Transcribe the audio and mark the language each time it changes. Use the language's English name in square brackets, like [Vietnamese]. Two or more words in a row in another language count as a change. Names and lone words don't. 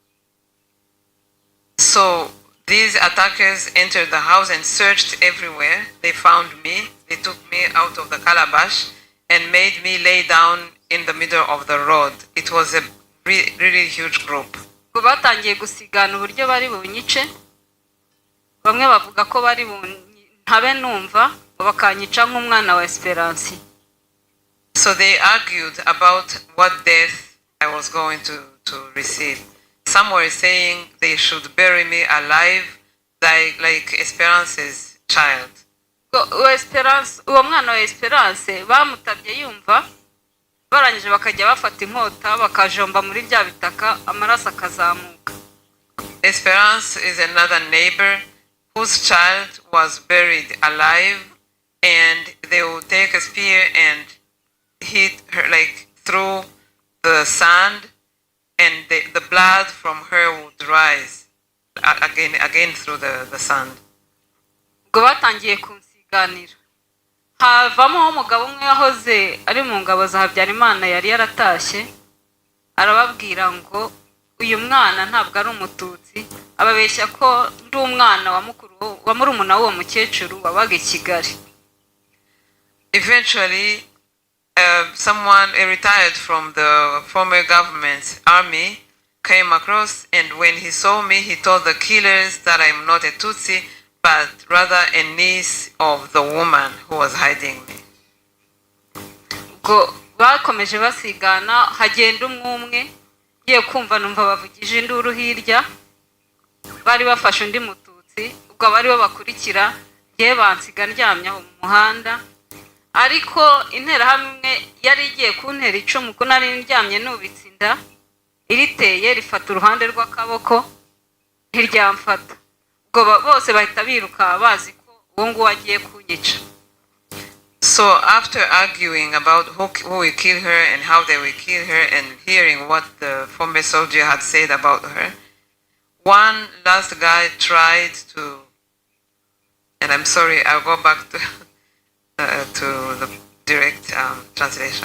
[English] So these attackers entered the house and searched everywhere. They found me, they took me out of the calabash and made me lay down in the middle of the road. It was a really huge group. [Kinyarwanda] Batangiye gusigana uburyo bari bunyice, bamwe bavuga ko bari ntabe numva bakanyica nk'umwana wa Esperance. [English] So they argued about what death I was going to receive. Some were saying they should bury me alive like Esperance's child. [Kinyarwanda] Uwo mwana wa Esperance bamutabye yumva barangije bakajya bafata inkota bakajomba muri bya bitaka amaraso akazamuka. [English] Esperance is another neighbor whose child was buried alive, and they would take a spear and hit her like through the sand, and the blood from her would rise again through the sand. [Kinyarwanda] Ubwo batangiye kunsiganira, havamo umugabo umwe yahoze ari mu ngabo za Habyarimana yari yaratashye, arababwira ngo uyu mwana ntabwo ari umututsi, ababeshya ko ndi umwana wa murumuna w'uwo mukecuru wabaga i Kigali. [English] Eventually, a retired from the former government's army came across, and when he saw me, he told the killers that I'm not a Tutsi, but rather a niece of the woman who was hiding me. [Kinyarwanda] Ubwo bakomeje basigana, hagenda umwe ngiye kumva numva bavugije induru hirya, bari bafashe undi mututsi, ubwo bari bakurikira, ngiye bansiga ndyamye aho mu muhanda. Ariko interahamwe yari igiye kuntera icumu ko nari ndyamye nubitse inda, iriteye rifata uruhande rw'akaboko ntiryamfata. Ubwo bose bahita biruka bazi ko uwo nguwo agiye kunyica. [English] So after arguing about who will kill her and how they will kill her, and hearing what the former soldier had said about her, one last guy tried to, and I'm sorry, I'll go back to the direct translation.